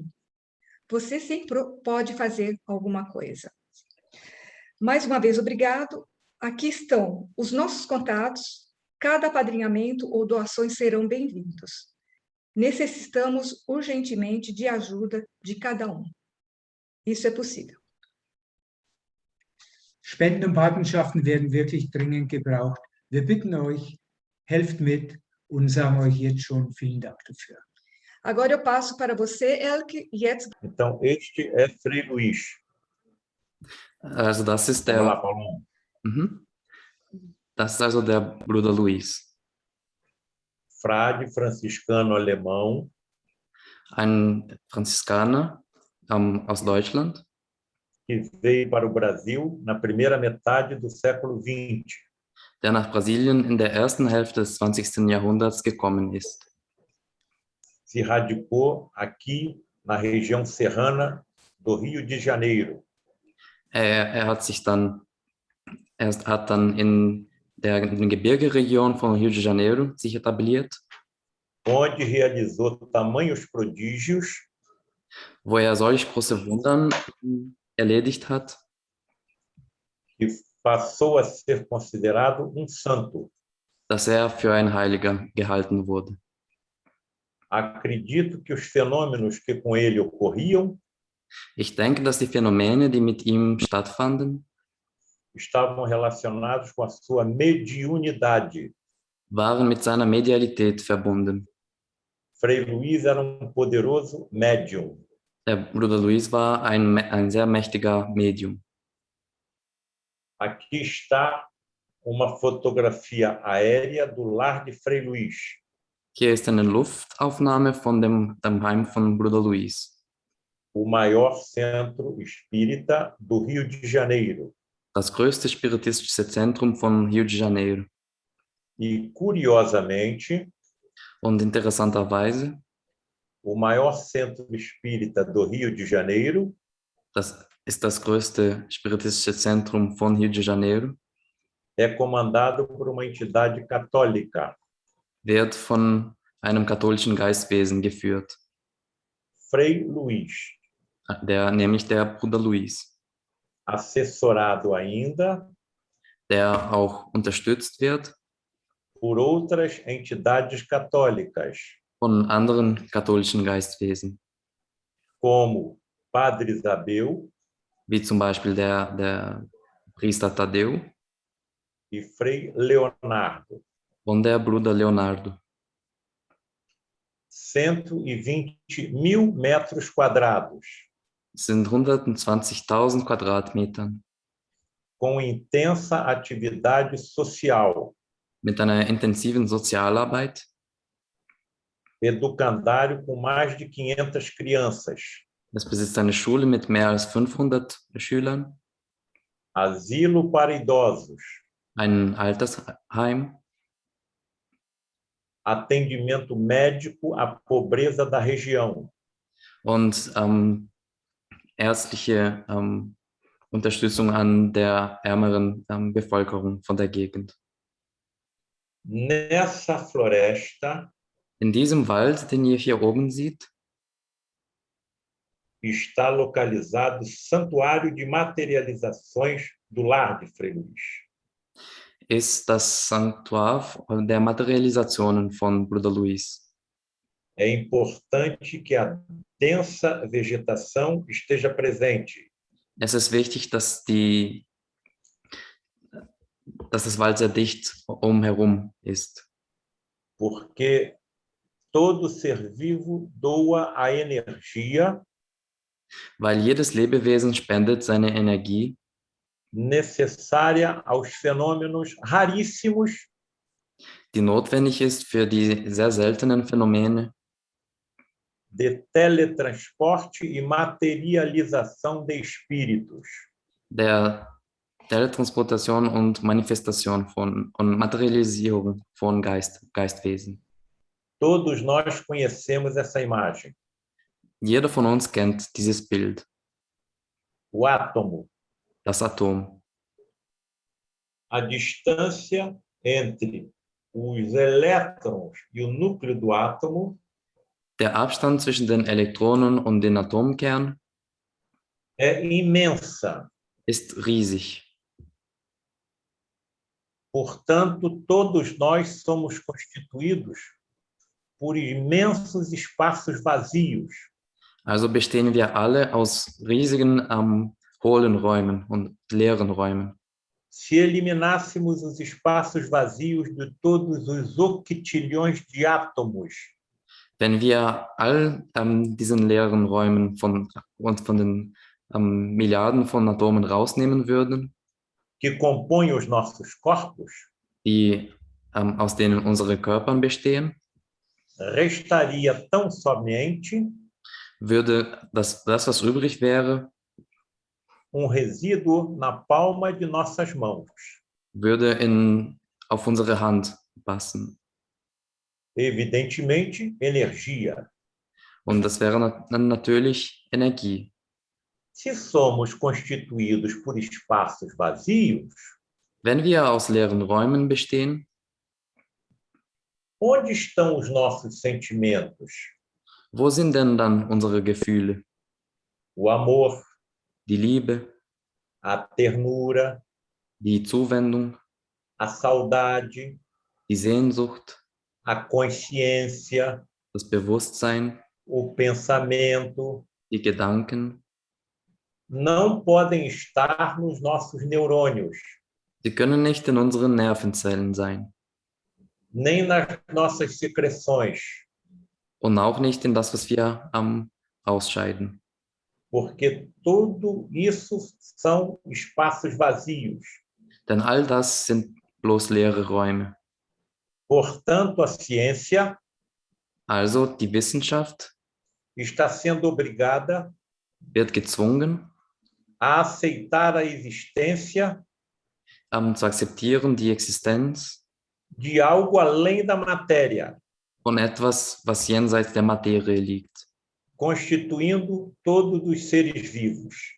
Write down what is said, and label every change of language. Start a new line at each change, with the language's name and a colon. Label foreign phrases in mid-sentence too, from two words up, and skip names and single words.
Portuguese: Você sempre pode fazer alguma coisa. Mais uma vez, obrigado. Aqui estão os nossos contatos. Cada apadrinhamento ou doações serão bem-vindos. Necessitamos urgentemente de ajuda de cada um. Isso é possível.
German: Spenden und Patenschaften werden wirklich dringend gebraucht. Wir bitten euch, helft mit und sagen euch jetzt schon vielen Dank dafür.
Portuguese: Agora eu passo para você, Elke, jetzt. Então, este é Frei Luís.
German: Also das ist
Portuguese: Vamos lá,
German: der, Paulo. das ist also der Bruder Luis,
Portuguese: Frade franciscano alemão,
German: ein Franziskaner aus Deutschland,
Portuguese: que veio para o Brasil na primeira metade do século XX.
German: der nach Brasilien in der ersten Hälfte des 20. Jahrhunderts gekommen ist.
Portuguese: Se radicou aqui na região serrana do Rio de Janeiro.
German: Er hat dann in der Gebirgeregion von Rio de Janeiro sich etabliert,
Portuguese: onde realizou tamanhos prodígios
German: wo er solch große Wunder erledigt hat,
Portuguese: que passou a ser considerado santo.
German: dass er für ein Heiliger gehalten wurde.
Portuguese: Acredito que os fenômenos que com ele ocorriam
German: Ich denke, dass die Phänomene, die mit ihm stattfanden,
Portuguese: estavam relacionados com a sua mediunidade.
German: waren mit seiner Medialität verbunden.
Portuguese: Frei Luís era poderoso médium.
German: Der Bruder Luis war ein sehr mächtiger Medium.
Portuguese: Aqui está uma fotografia aérea do lar de Frei Luís.
German: Hier ist eine Luftaufnahme von dem Heim von Bruder Luis,
Portuguese: O maior centro espírita do Rio de Janeiro.
German: das größte spiritistische Zentrum von Rio de Janeiro.
Portuguese: E, curiosamente,
German: Und interessanterweise,
Portuguese: o maior centro espírita do Rio de Janeiro
German: das ist das größte spiritistische Zentrum von Rio de Janeiro,
Portuguese: é comandado por uma entidade católica.
German: wird von einem katholischen Geistwesen geführt,
Portuguese: Frei Luís,
German: nämlich der Bruder Luis,
Portuguese: assessorado ainda
German: der auch unterstützt wird
Portuguese: por outras entidades católicas,
German: von anderen katholischen Geistwesen,
Portuguese: como Padre Isabel
German: wie zum Beispiel der Priester Tadeu
Portuguese: e Frei Leonardo.
German: und der Bruder Leonardo.
Portuguese: 120.000 metros quadrados,
German: Es sind 120.000 Quadratmetern
Portuguese: com intensa atividade social,
German: mit einer intensiven Sozialarbeit,
Portuguese: educandário com mais de 500 crianças,
German: es besitzt eine Schule mit mehr als 500 Schülern,
Portuguese: asilo para idosos,
German: ein Altersheim,
Portuguese: atendimento médico à pobreza da região,
German: und ärztliche Unterstützung an der ärmeren Bevölkerung von der Gegend.
Portuguese: Nessa floresta
German: In diesem Wald, den ihr hier oben seht,
Portuguese: está localizado o Santuário de Materializações do Lar de Frei Luís.
German: ist das Sanktuar der Materialisationen von Bruder Luis.
Portuguese: É importante que a densa vegetação esteja presente,
German: Es ist wichtig, dass das Wald sehr dicht umherum ist,
Portuguese: porque todo ser vivo doa a energia
German: weil jedes Lebewesen spendet seine Energie,
Portuguese: necessária aos fenômenos raríssimos
German: die notwendig ist für die sehr seltenen Phänomene
Portuguese: de teletransporte e materialização de espíritos.
German: der Teletransportation und Manifestation und Materialisierung von Geistwesen.
Portuguese: Todos nós conhecemos essa imagem.
German: Jeder von uns kennt dieses Bild,
Portuguese: O átomo,
German: das Atom.
Portuguese: a distância entre os elétrons e o núcleo do átomo
German: Der Abstand zwischen den Elektronen und dem Atomkern
Portuguese: é imensa.
German: ist riesig.
Portuguese: Portanto, todos nós somos constituídos por imensos espaços vazios,
German: Also bestehen wir alle aus riesigen, hohlen Räumen und leeren Räumen.
Portuguese: se eliminássemos os espaços vazios de todos os octilhões de átomos
German: Wenn wir all diesen leeren Räumen von den Milliarden von Atomen rausnehmen würden,
Portuguese: que compõem os nossos corpos,
German: die aus denen unsere Körper bestehen,
Portuguese: restaria tão somente
German: würde das, was übrig wäre,
Portuguese: resíduo na palma de nossas mãos.
German: würde auf unsere Hand passen.
Portuguese: Evidentemente, energia.
German: Und das wäre dann natürlich Energie.
Portuguese: Se somos constituídos por espaços vazios,
German: Wenn wir aus leeren Räumen bestehen,
Portuguese: onde estão os nossos sentimentos?
German: wo sind denn dann unsere Gefühle?
Portuguese: O amor,
German: Die Liebe,
Portuguese: a ternura,
German: die Zuwendung,
Portuguese: a saudade,
German: die Sehnsucht,
Portuguese: a consciência,
German: das Bewusstsein,
Portuguese: o pensamento,
German: die Gedanken.
Portuguese: não podem estar nos nossos neurônios,
German: Sie können nicht in unseren Nervenzellen sein
Portuguese: nem nas nossas secreções,
German: und auch nicht in das, was wir ausscheiden.
Portuguese: porque tudo isso são espaços vazios.
German: Denn all das sind bloß leere Räume.
Portuguese: Portanto, a ciência
German: Also die Wissenschaft
Portuguese: está sendo obrigada
German: wird gezwungen,
Portuguese: a aceitar a existência
German: zu akzeptieren die Existenz
Portuguese: de algo além da matéria,
German: von etwas, was jenseits der Materie liegt,
Portuguese: constituindo todos os seres vivos.